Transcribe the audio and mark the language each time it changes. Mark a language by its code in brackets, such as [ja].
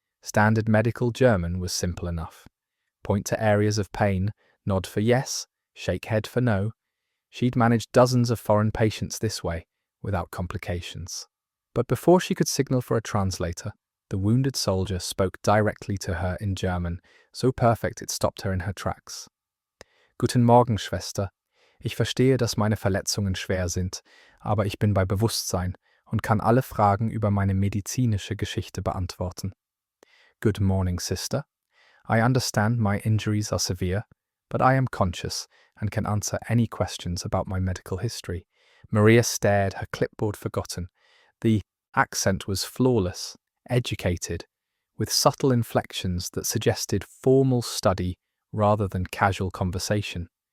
[en] Standard medical German was simple enough. Point to areas of pain, nod for yes, shake head for no. She'd managed dozens of foreign patients this way, without complications. But before she could signal for a translator, the wounded soldier spoke directly to her in German, so perfect it stopped her in her tracks. [de] Guten Morgen, Schwester. Ich verstehe, dass meine Verletzungen schwer sind, aber ich bin bei Bewusstsein und kann alle Fragen über meine medizinische Geschichte beantworten. [en] Good morning, sister. I understand my injuries are severe, but I am conscious and can answer any questions about my medical history. Maria stared, her clipboard forgotten. The accent was flawless, educated, with subtle inflections that suggested formal study rather than casual conversation.